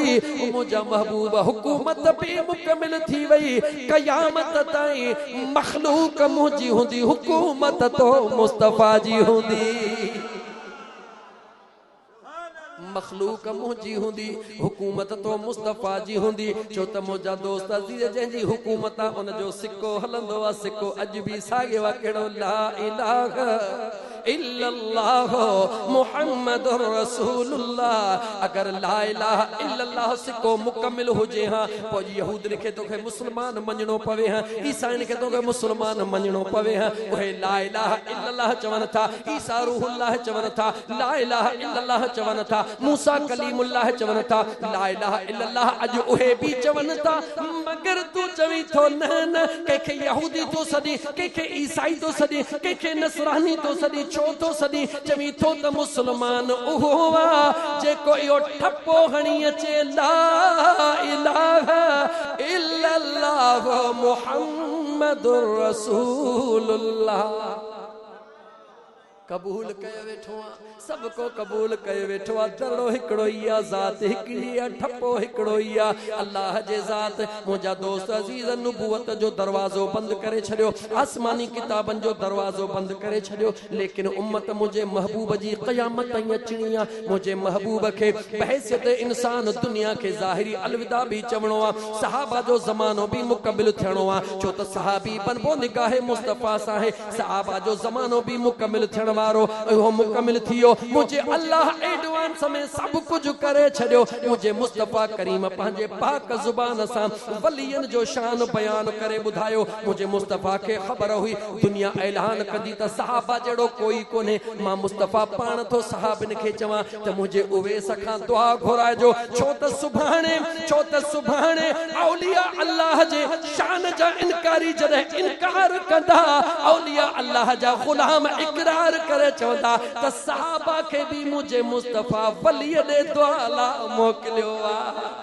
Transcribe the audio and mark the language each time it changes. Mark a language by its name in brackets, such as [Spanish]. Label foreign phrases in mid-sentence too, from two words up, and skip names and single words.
[Sindhi] मुझा महबूब हुकूमत भी मुकम्मिल थी वई, क़यामत ताईं मखलूक मुंहिंजी हूंदी, हुकूमत तो मुस्तफ़ा जी हूंदी। मखलूक मुंहिंजी हूंदी, हुकूमत तो मुस्तफ़ा जी हूंदी। छो त मुंहिंजा दोस्त अज़ीज़ जंहिंजी हुकूमत आहे उनजो सिक्को हलंदो आहे, सिक्को अॼु बि साॻियो आहे। [Arabic] कहिड़ो لا إله إلا الله محمد رسول الله. [Sindhi] अगर [Arabic] لا إله إلا الله [Sindhi] सिक्को मुकम्मिल हुजे हां पोइ यहूदन खे तोखे मुस्लमान मञणो पवे हां, ईसाइन खे तोखे मुस्लमान मञणो पवे हां। उहे [Arabic] لا إله إلا الله [Sindhi] चवनि था, ईसा रूहुल्लाह चवनि था, [Arabic] لا إله إلا الله [Sindhi] चवनि था, मूसा कलीमुल्लाह चवनि था, [Arabic] لا إله إلا الله [Sindhi] अॼु उहे भी चवनि था। मगर तू चवी थो न न, कंहिंखे यहूदी तो सॾी, कंहिंखे ईसाई तो सॾी, कंहिंखे नसरानी तो सॾी, छो तो सॾी? चवी थो त मुस्लमान उहो आहे जेको इहो ठपो हणी अचे [Arabic] لا إله إلا الله محمد رسول الله. [Sindhi] कबूल कयो वेठो आहे, सबको कबूल कयो वेठो आहे। दड़ो हिकिड़ो ई आहे, ज़ात हिकिड़ी आहे, ठपो हिकिड़ो ई आहे, अल्लाह जे ज़ात। मुंहिंजा दोस्त अज़ीज़ नबूवत जो दरवाज़ो बंदि करे छॾियो, आसमानी किताबनि जो दरवाज़ो बंदि करे छॾियो, लेकिन उम्मत मुंहिंजे महबूब जी क़यामत ताईं अचणी आहे। मुंहिंजे महबूब खे बहसियत इंसान दुनिया खे ज़ाहिरी अलविदा भी चवणो आहे, सहाबा जो ज़मानो भी मुकम्मिल थियणो आहे। छो त सहाबी बनबो निगाहे मुस्तफ़ा सां आहे, सहाबा जो ज़मानो भी मुकम्मिल थियण वारो उहो मुकम्मिल थियो। मुझे अल्लाह एडवांस में [Hindi] सब कुछ [Sindhi] करे छॾियो। मुझे मुस्तफ़ा करीम पंहिंजे पाक ज़ुबान सां वलियन जो शान बयान करे ॿुधायो। मुझे मुस्तफ़ा खे ख़बर हुई दुनिया ऐलान कंदी त सहाबा जहिड़ो कोई कोन्हे। मां मुस्तफ़ा पाण थो सहाबिन खे चवां त मुझे उवैस खां दुआ घुराइजो, छो त सुभाणे औलिया अल्लाह जे शान जा इनकारी जॾहिं इनकार कंदा, औलिया अल्लाह जा ग़ुलाम इकरार करे चवंदा त सहाबा खे भी मुझे मुस्तफ़ा वलीअ ॾे दुआ ला मोकिलियो आहे।